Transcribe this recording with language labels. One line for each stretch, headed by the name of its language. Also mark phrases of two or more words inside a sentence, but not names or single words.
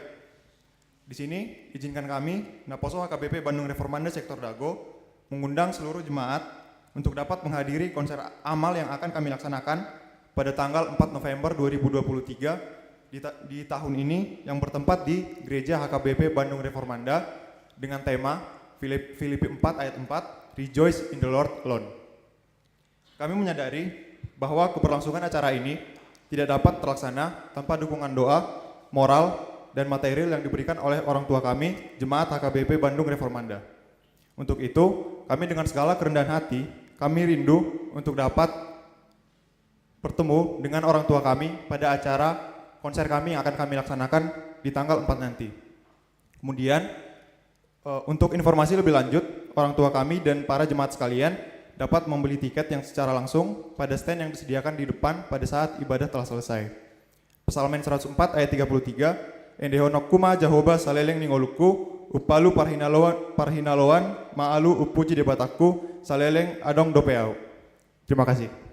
Indonesian: Di sini izinkan kami, Naposo HKBP Bandung Reformanda Sektor Dago, mengundang seluruh jemaat untuk dapat menghadiri konser amal yang akan kami laksanakan pada tanggal 4 November 2023 di tahun ini yang bertempat di Gereja HKBP Bandung Reformanda dengan tema Filipi 4 ayat 4,
English: Rejoice in the Lord alone.
Indonesian: Kami menyadari bahwa keberlangsungan acara ini tidak dapat terlaksana tanpa dukungan doa, moral, dan material yang diberikan oleh orang tua kami, Jemaat HKBP Bandung Reformanda. Untuk itu, kami dengan segala kerendahan hati, kami rindu untuk dapat bertemu dengan orang tua kami pada acara konser kami yang akan kami laksanakan di tanggal 4 nanti. Kemudian untuk informasi lebih lanjut, orang tua kami dan para jemaat sekalian dapat membeli tiket yang secara langsung pada stand yang disediakan di depan pada saat ibadah telah selesai.
Batak Toba: Psalmen 104 ayat 33, Endehonokuma Jahoba saleleng ningoluku, upalu parhinaloan maalu upuji debataku, saleleng adong dopeau.
Indonesian: Terima kasih.